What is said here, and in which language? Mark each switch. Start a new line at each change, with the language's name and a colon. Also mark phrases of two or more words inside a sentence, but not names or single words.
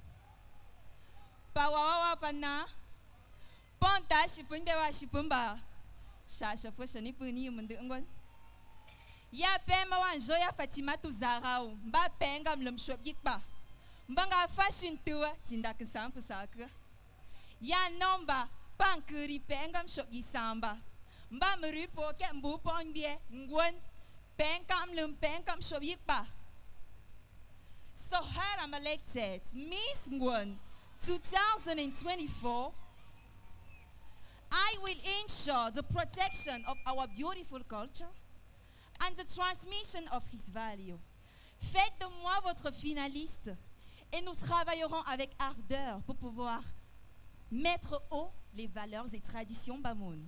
Bamun: Pawawa pana. Ponta shipunda wa shipumba. Shasha fo shani puni mundu. Ya pema wan joya Fatima tu zarau. Mba penga mlumshop yikba. Mbanga fashion tua tinda kisampu sakra. Ya nomba pankuri penga mshop yisamba. Mba mrupo ke mbu pongbie ngwen.
English: So her I'm elected Miss Ngwen 2024. I will ensure the protection of our beautiful culture and the transmission of his value.
French: Faites de moi votre finaliste et nous travaillerons avec ardeur pour pouvoir mettre haut les valeurs et traditions Bamoun.